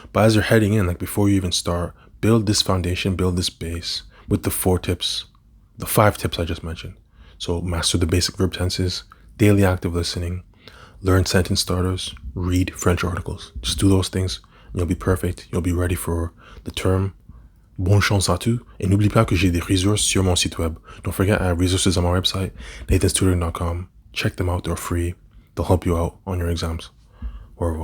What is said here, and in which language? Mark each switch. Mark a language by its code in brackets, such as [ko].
[en] But as you're heading in, like before you even start, build this foundation, build this base with the 4 tips, the 5 tips I just mentioned. So master the basic verb tenses, daily active listening, learn sentence starters, read French articles. Just do those things and you'll be perfect. You'll be ready for the term. [fr] Bonne chance à tous. Et n'oublie pas que j'ai des resources sur mon site web. [en] Don't forget I have resources on my website, nathanstutoring.com. Check them out. They're free. They'll help you out on your exams. [fr] Au revoir.